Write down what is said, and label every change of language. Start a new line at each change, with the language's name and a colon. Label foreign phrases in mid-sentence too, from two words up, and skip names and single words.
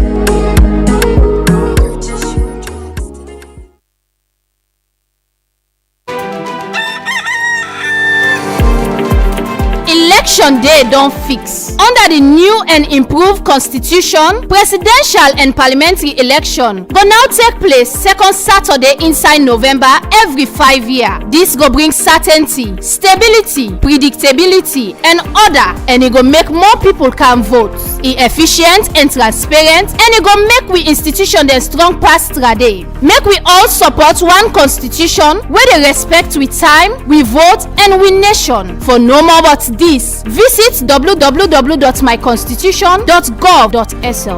Krio: Election day don fix. Under the new and improved constitution, presidential and parliamentary election go now take place second Saturday inside November every 5 years. This go bring certainty, stability, predictability and order, and e go make more people can vote. E efficient and transparent, and e go make we institution dem strong pass trade. Make we all support one constitution wey dey respect we time, we vote and we nation. For no more but this, visit www.myconstitution.gov.sl.